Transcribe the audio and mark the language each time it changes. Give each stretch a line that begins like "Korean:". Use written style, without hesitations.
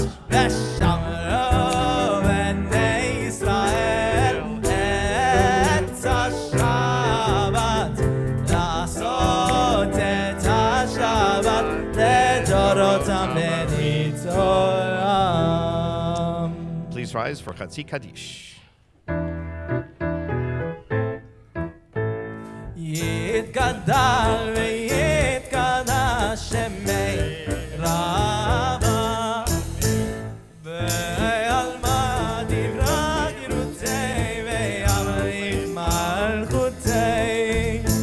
Hebrew: ושמרו בני ישראל את השבת, לעשות את השבת לדורותם ברית עולם.
English: Please rise for Chatzi Kaddish.
Aramaic: יתגדל ויתקדש שמי רבה, ועלמא דברה גדותי וימליך מלכותי.